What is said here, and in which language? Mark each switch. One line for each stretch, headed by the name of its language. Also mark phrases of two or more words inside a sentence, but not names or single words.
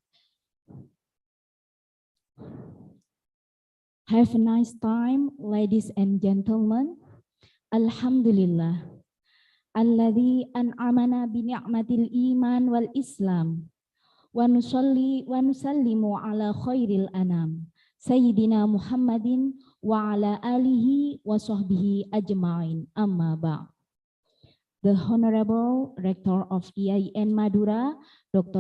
English: Have a nice time, ladies and gentlemen.
Arabic: الحمد لله. الذي أنعمنا بنعمة الإيمان والإسلام. ونصلي ونسلم على خير الأنام. سيدنا محمد وعلى آله وصحبه أجمعين. أما بعد.
English: The Honorable Rector of IAIN Madura, Dr.